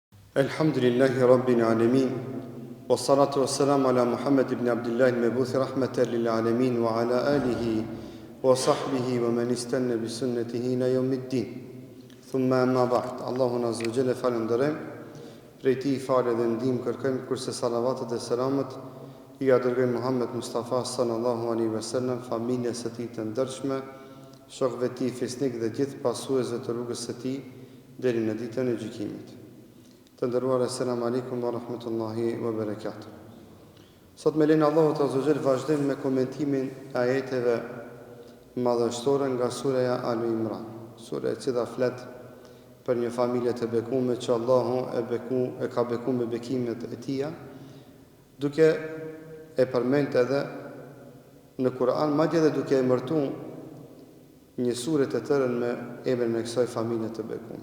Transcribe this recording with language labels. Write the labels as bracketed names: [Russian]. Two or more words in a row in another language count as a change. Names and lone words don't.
[Arabic] الحمد لله رب العالمين والصلاة والسلام على محمد بن عبد الله المبعوث رحمة للعالمين وعلى آله وصحبه ومن استن بسنته إلى يوم الدين. ثم أما بعد. [Albanian] Allahun [Arabic] عز وجل [Albanian] falenderojm, prej tij falë dhe ndihmë kërkojm, kurse salavatet dhe selamet I dërgojmë Muhammed Mustafa [Arabic] صلى الله عليه وسلم, [Albanian] familjes së tij të ndershme, shokëve të tij fisnik dhe gjithë pasuesve të rrugës së tij deri në ditën e gjykimit. Të nderuar, [Arabic] السلام عليكم ورحمة الله وبركاته. [Albanian] Sot me lenin Allahut [Arabic] عز وجل [Albanian] vazhdojmë me komentimin e ajeteve madhështore nga sura Al Imran, sura e cila flet për një familje të bekuar që Allahu e ka bekuar me bekimet e tija, duke e përmend edhe në Kur'an, madje edhe duke emërtuar një sure të tërën me emrin e kësaj familje të bekuar.